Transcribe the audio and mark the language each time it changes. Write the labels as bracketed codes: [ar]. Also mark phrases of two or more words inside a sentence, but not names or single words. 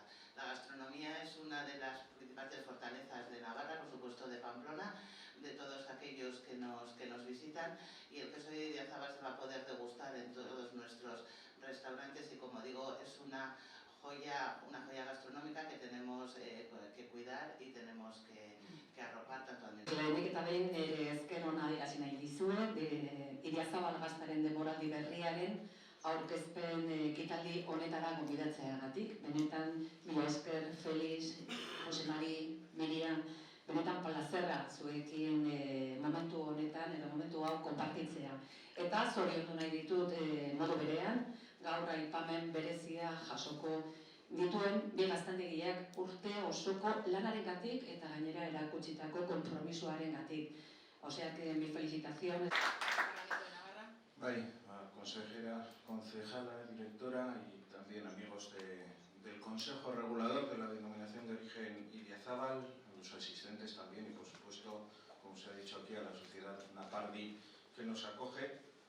[es] La gastronomía es una de las principales fortalezas de Navarra, por supuesto de Pamplona, de todos aquellos que nos visitan, y el queso de Idiazábal se va a poder degustar en todos nuestros restaurantes y, como digo, es una joya gastronómica que tenemos que cuidar y tenemos que arropar tanto administración. [eu] Lehenik eta behin ezker ona adierazi nahi dizuet, Idiazabal gaztaren denboraldi berriaren aurkezpen ekitaldi honetara gonbidatzeagatik. Benetan, mila esker, Felix, Jose Mari, Miriam, benetan plazerra zuekin momentu honetan edo momentu hau konpartitzea. Eta zoriondu nahi ditut modu berean, gaur aipamen berezia jasoko dituen bi gaztandegiak urte osoko lanarengatik eta gainera erakutsitako konpromisoarengatik. [es] Osea que mi felicitaciones. Consejera, concejala, directora y también amigos del Consejo Regulador de la Denominación de Origen Idiazábal, a los asistentes también y por supuesto, como se ha dicho aquí, a la sociedad Ana Pardi que nos acoge.